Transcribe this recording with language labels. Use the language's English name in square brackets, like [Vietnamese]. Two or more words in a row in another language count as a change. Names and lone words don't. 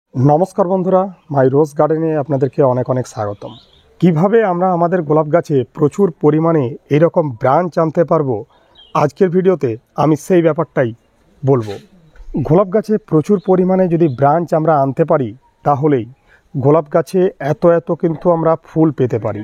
[Bangla] নমস্কার বন্ধুরা মাই রোজ গার্ডেনে আপনাদেরকে অনেক অনেক স্বাগতম। কিভাবে আমরা আমাদের গোলাপ গাছে প্রচুর পরিমাণে এরকম ব্রাঞ্চ আনতে পারবো আজকের ভিডিওতে আমি সেই ব্যাপারটাই বলবো। গোলাপ গাছে প্রচুর পরিমাণে যদি ব্রাঞ্চ আমরা আনতে পারি তাহলেই গোলাপ গাছে এত এত কিন্তু আমরা ফুল পেতে পারি।